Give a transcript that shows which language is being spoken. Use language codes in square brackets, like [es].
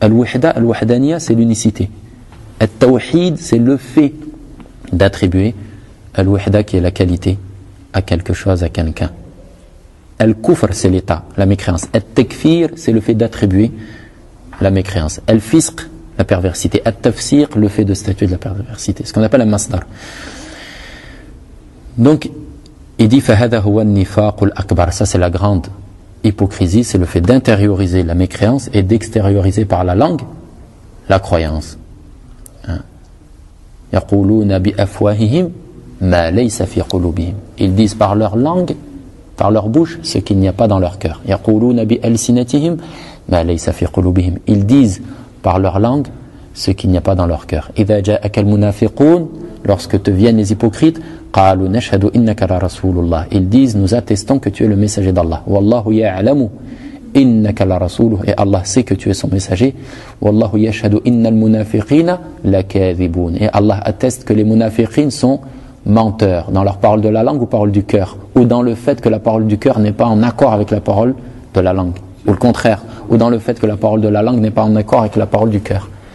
[fr] Al-wihda, al-wahdaniya, c'est l'unicité. Al-tawhid, c'est le fait d'attribuer al-wihda, qui est la qualité, à quelque chose, à quelqu'un. Al-kufr, c'est l'état, la mécréance. Al-takfir, c'est le fait d'attribuer la mécréance. Al-fisq, la perversité. Al-tafsir, le fait de statuer de la perversité. Ce qu'on appelle un masdar. Donc, il dit, [ar] فَهَذَا هُوَ النِّفَاقُ الْأَكْبَرُ. [fr] Ça, c'est la grande hypocrisie. C'est le fait d'intérioriser la mécréance et d'extérioriser par la langue la croyance. [ar] يَقُولُونَ بِأَفْوَاهِهِمْ مَا لَيْسَ فِي قُلُوبِهِمْ. [fr] Ils disent par leur langue, par leur bouche, ce qu'il n'y a pas dans leur cœur. [ar] يَقُولُونَ بِأَلْسِنَتِهِمْ مَا لَيْسَ فِي قُلُوبِهِمْ. [fr] Ils disent par leur langue ce qu'il n'y a pas dans leur cœur. [ar] إِذَا جَاءَكَ الْمُنَافِقُونَ, [fr] lorsque te viennent les hypocrites, [ar] قَالُوا نَشْهَدُ إِنَّكَ لَرَسُولُ اللَّهِ. [fr] Ils disent, nous attestons que tu es le messager d'Allah. [ar] وَاللَّهُ يَعْلَمُ إِنَّكَ لَرَسُولُهُ, [fr] et Allah sait que tu es son messager. [ar] وَاللَّهُ يَشْهَدُ إِنَّ الْمُنَافِقِينَ لَكَاذِبُونَ, [fr] et Allah atteste que les munafiqin sont menteurs dans leur parole de la langue ou parole du cœur, ou dans le fait que la parole du cœur n'est pas en accord avec la parole de la langue, ou le contraire, ou dans le fait que la parole de la langue n'est pas en accord avec la parole du cœur.